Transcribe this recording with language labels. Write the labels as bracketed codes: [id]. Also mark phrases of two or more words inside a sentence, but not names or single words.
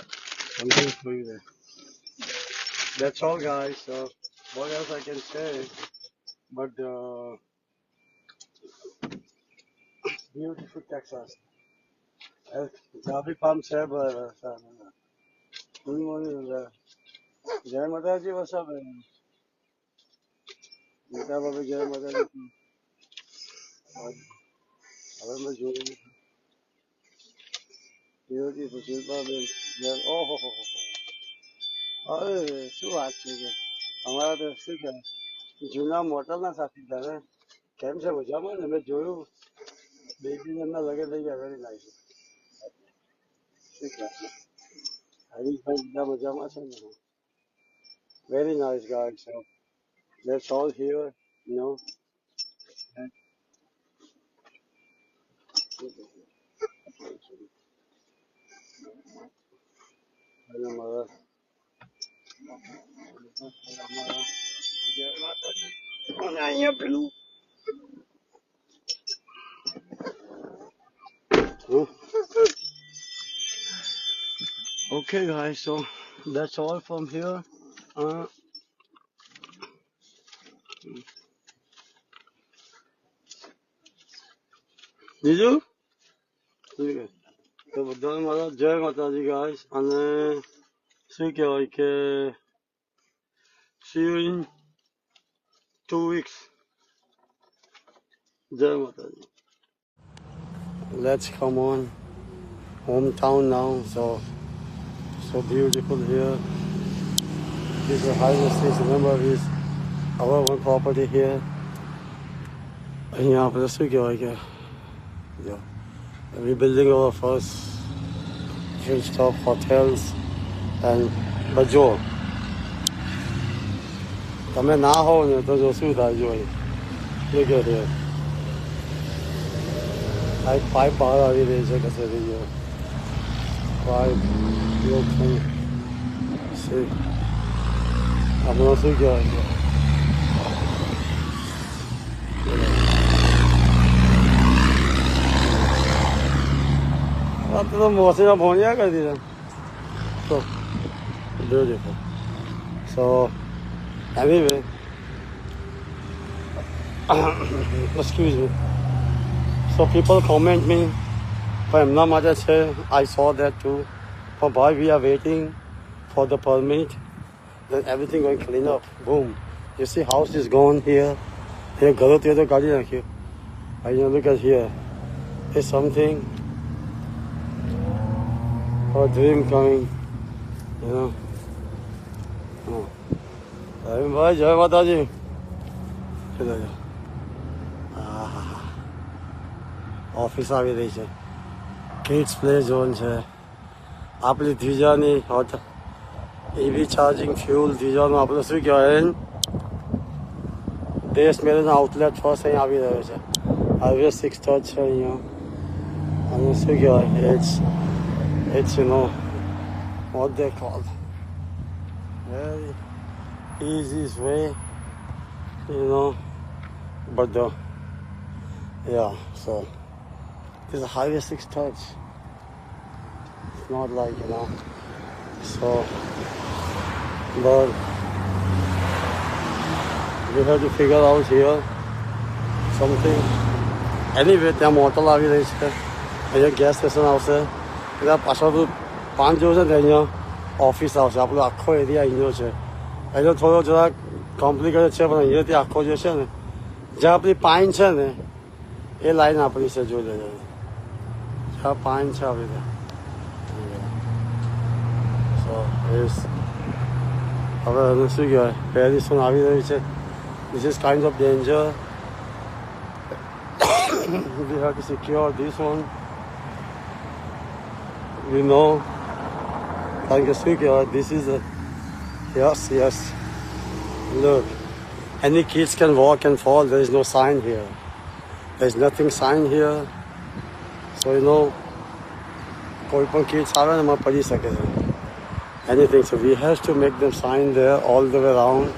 [en] Something for you there. That's all, guys. So, what else I can say? But beautiful Texas. Kafi palm છે good morning. [gu] જય માતાજી વસાબ મોટા બાબા જય માતાજી હવે મેં જોયું beautiful શિલ્પાબેન ઓહો હો અરે શું વાત છે કે અમારા તો શું કહેવાય જૂના મોટલના સાથીદાર કેમ છે મજામાં ને મેં જોયું બેબી એમના લગે થઈ ગયા [en] very nice [gu] શું કહેવાય હરીશભાઈ બધા મજામાં છે ને [en] very nice guys so that's all here you know [gu] અને અમારા અને અહીંયા પેલું [en] okay guys so that's all from here [gu] બીજું તો બધાને મારા જય માતાજી guys અને શું કહેવાય કે [en] see you in 2 weeks [gu] જય માતાજી [en] let's come on hometown now so beautiful here this is a highway station remember this our one property here [gu] અહીંયા આપણે શું કહેવાય કે જો [en] rebuilding our first huge top hotels and બજો [gu] તમે ના હો ને તો જો શું થાય જો [en] look at here [gu] આ પાઇપ બહાર આવી રહી છે કસેથી જો પાઇપ [en] look see [gu] આપણે શું કહેવાય આ તો મોસીના ભોણિયા કરી દીધા [en] so beautiful so anyway excuse me so people comment me [gu] પણ એમના માટે છે [en] I saw that too but why we are waiting for the permit then everything going clean up boom you see house is gone here here [gu] ઘરો તે તો કાઢી નાખ્યું અહીંયા [en] look at here there's something a dream coming you know [gu] ભાઈ જય માતાજી ઓફિસ આવી રહી છે [en] kids play zone [gu] છે આપણી ધ્વિજાની [en] EV charging fuel [gu] ધ્વિજાનું આપણે શું કહેવાય દેશ મેળાનો આઉટલેટ ફર્સ્ટ અહીં આવી રહ્યો છે હાઈવે 6 છે અહીંયા અને શું કહેવાય [en] it's you know what they call very easiest way you know but yeah so this is highway 6 touch it's not like you know so but we have to figure out here something anyway [gu] ત્યાં મોટલ આવી રહી છે અહીંયા ગેસ સ્ટેશન આવશે એટલે પાછળ પાંચ જેવું છે ને અહીંયા ઓફિસ આવશે આપણો આખો એરિયા અહીંનો છે અહીંનો થોડો જરાક કોમ્પ્લિકેટેડ છે પણ અહીંયાથી આખો જે છે ને જ્યાં આપણી પાઇન છે ને એ લાઈન આપણી છે જોઈ લેજો જ્યાં પાઇન છે આપણી ત્યાં સો હવે એને શું કહેવાય પેરિસન આવી રહ્યું છે [en] this is kind of danger we have to secure this one you know like a speaker this is a yes look any kids can walk and fall there is no sign here there is nothing sign here so you know [gu] કોઈ પણ [en] kids [gu] આવે ને એમાં પડી શકે છે [en] anything so we have to make them sign there all the way around